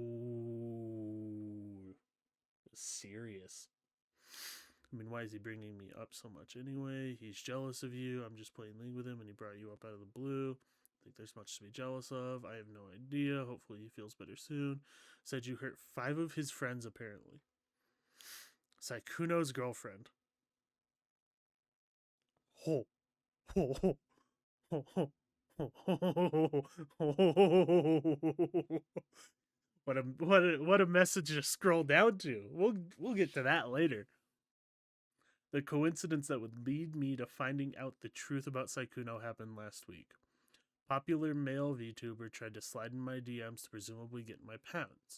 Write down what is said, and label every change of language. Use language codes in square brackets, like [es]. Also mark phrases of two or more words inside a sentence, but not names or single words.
[en] Oh, serious. I mean, why is he bringing me up so much anyway? He's jealous of you. I'm just playing League with him and he brought you up out of the blue. I think there's much to be jealous of. I have no idea. Hopefully he feels better soon. Said you hurt 5 of his friends, apparently. Sykkuno's girlfriend. Ho. Ho. Ho. Ho. Ho. What a message to scroll down to. We'll get to that later. The coincidence that would lead me to finding out the truth about Sykkuno happened last week. Popular male VTuber tried to slide in my DMs to presumably get my pounds.